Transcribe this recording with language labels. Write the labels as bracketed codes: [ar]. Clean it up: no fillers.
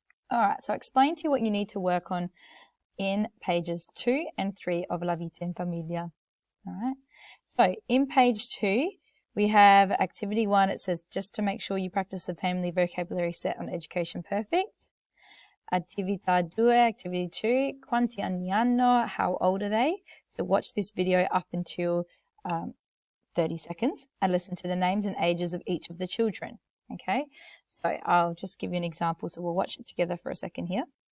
[en] All right, so I'll explain to you what you need to work on in pages 2 and 3 of La Vita in Famiglia. All right, so in page 2, we have activity 1. It says just to make sure you practice the family vocabulary set on Education Perfect. [it] Attività 2, [en] activity 2, [it] quanti anni hanno, [en] how old are they? So watch this video up until 30 seconds and listen to the names and ages of each of the children. Okay, so I'll just give you an example. So we'll watch it together for a second here.